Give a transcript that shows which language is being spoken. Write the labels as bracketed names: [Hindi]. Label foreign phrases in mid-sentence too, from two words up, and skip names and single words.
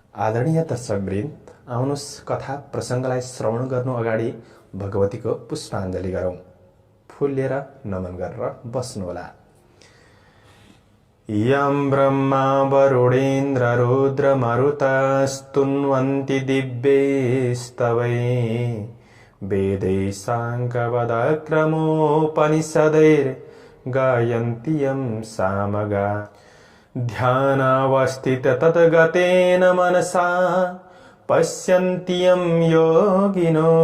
[Nepali] आदरणीय दर्शकवृन्द, आउनुहोस् कथा प्रसङ्गलाई श्रवण गर्नु अगाडि भगवतीको पुष्पाञ्जली गरौँ। फूल लिएर नमन गरेर बस्नुहोला। [Sanskrit] यं ब्रह्मा वरुणेन्द्र रुद्र मरुतस्तुन्वन्ति दिव्यैस्तवै वेदैः साङ्गवदक्रमोपनिषदैर्गायन्ति यं सामगा ध्यानावस्थित तद्गतेन मनसा पश्यन्ति यं योगिनो